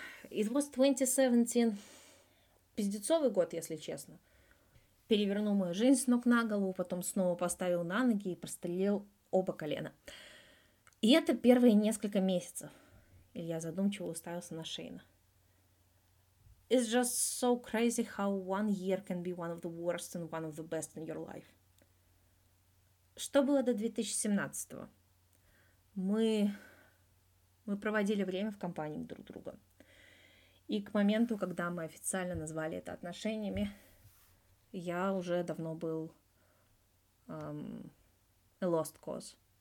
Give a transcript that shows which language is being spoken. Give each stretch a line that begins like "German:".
English: It was 2017.
Russian: Пиздецовый год, если честно. Перевернул мою жизнь с ног на голову, потом снова поставил на ноги и прострелил оба колена. И это первые несколько месяцев. Илья задумчиво уставился на Шейна.
English: It's just so crazy how one year can be one of the worst and one of the best in your life.
Russian: Что было до 2017-го? Мы проводили время в компании друг друга. И к моменту, когда мы официально назвали это отношениями, я уже давно был
English: a lost cause.